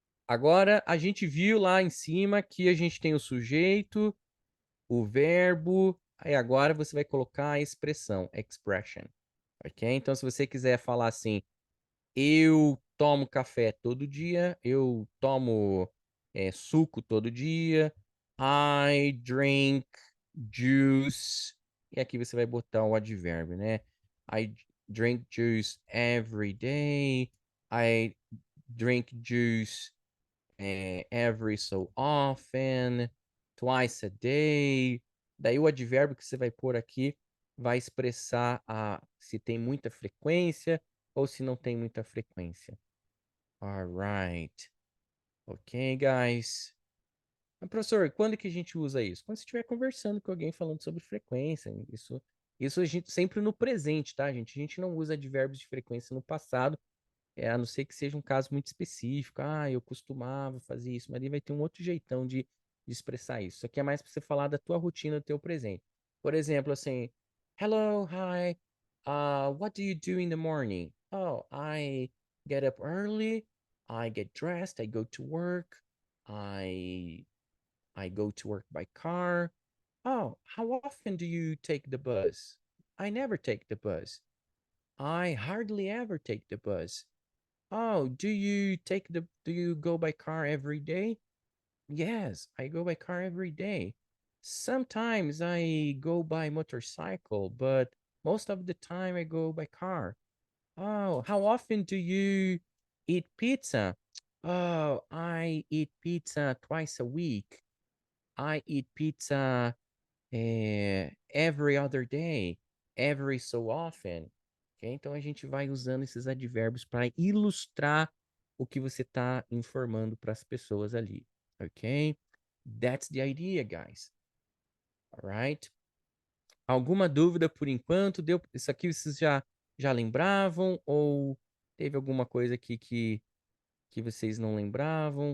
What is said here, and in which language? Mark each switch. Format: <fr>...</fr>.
<pt>Agora, a gente viu lá em cima que a gente tem o sujeito, o verbo, aí agora você vai colocar a expressão, expression, ok? Então, se você quiser falar assim, eu tomo café todo dia, eu tomo suco todo dia,</pt> <en>I drink juice,</en> <pt>e aqui você vai botar o advérbio, né?</pt> <en>I drink juice every day, I drink juice every so often, twice a day.</en> <pt>Daí o advérbio que você vai pôr aqui vai expressar se tem muita frequência ou se não tem muita frequência.</pt> <en>Alright. Ok, guys.</en> <pt>Mas, professor, quando que a gente usa isso? Quando você estiver conversando com alguém falando sobre frequência. Isso a gente sempre no presente, tá, gente? A gente não usa advérbios de frequência no passado, a não ser que seja um caso muito específico. Eu costumava fazer isso, mas aí vai ter um outro jeitão de expressar isso. Isso aqui é mais para você falar da tua rotina, do teu presente. Por exemplo, assim,</pt> <en>hello, hi, what do you do in the morning? Oh, I get up early, I get dressed, I go to work, I I go to work by car. Oh, how often do you take the bus? I never take the bus. I hardly ever take the bus. Oh, do you go by car every day? Yes, I go by car every day. Sometimes I go by motorcycle, but most of the time I go by car. Oh, how often do you eat pizza? Oh, I eat pizza twice a week. I eat pizza every other day, every so often. Ok?</en> <pt>Então a gente vai usando esses advérbios para ilustrar o que você está informando para as pessoas ali. Ok?</pt> <en>That's the idea, guys. Alright?</en> <pt>Alguma dúvida por enquanto? Isso aqui vocês já lembravam? Ou teve alguma coisa aqui que vocês não lembravam?</pt>